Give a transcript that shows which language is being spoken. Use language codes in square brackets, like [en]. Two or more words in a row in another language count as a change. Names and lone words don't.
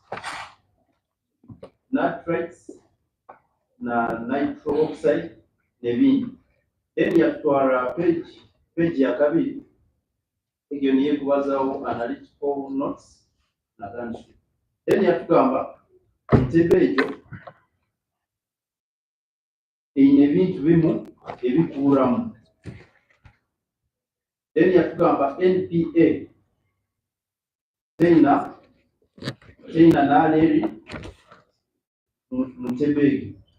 [nyn] na [en] nitro oxide [nyn] nebindi. Then yatwara page ya kabiri egyo niyo ekubazawo [en] analytical notes [nyn] na transcript. Then yatugamba entebe egyo eyina ebintu bimu ebikuuramu. Then yatugamba NPA teyina naleri mu ntebe egyo.